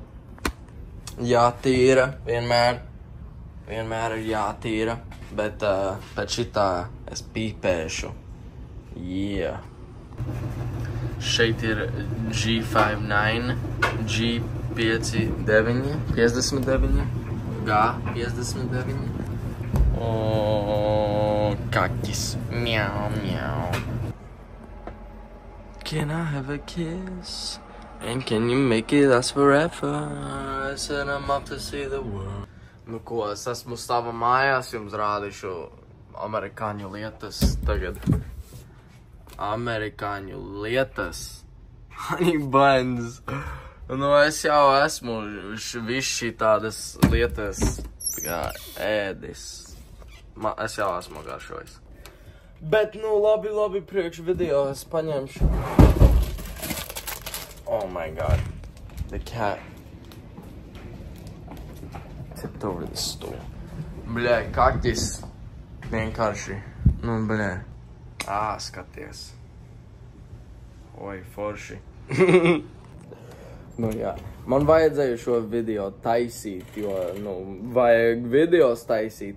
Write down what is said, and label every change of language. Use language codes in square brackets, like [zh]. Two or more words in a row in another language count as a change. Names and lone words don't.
[lv] Jātīra, vienmēr ir jātīra, bet pēc šitā es pīpēšu. Yeah. Šeit ir G59, G59, G59. Kakis. Meow, meow. [en] Can I have a kiss? And can you make it last forever? I said I'm up to see the world. [lv] Nu ko, es esmu sava mājās, jums rādīšu amerikāņu lietas tagad. Amerikāņu lietas. [en] Honey buns. [lv] Nu, es jau esmu viss šī tādas lietas kā ēdis. Es jau esmu garšojis. Bet, nu, labi, priekš video es paņemšu. [en] Oh my god. The cat tipped over the stool. [lv] Bļē, kaktis. Vienkārši. Nu, bļē. Skaties. Oi, forši. Nu, jā. Man vajadzēja šo video taisīt, jo, nu, vajag videos taisīt.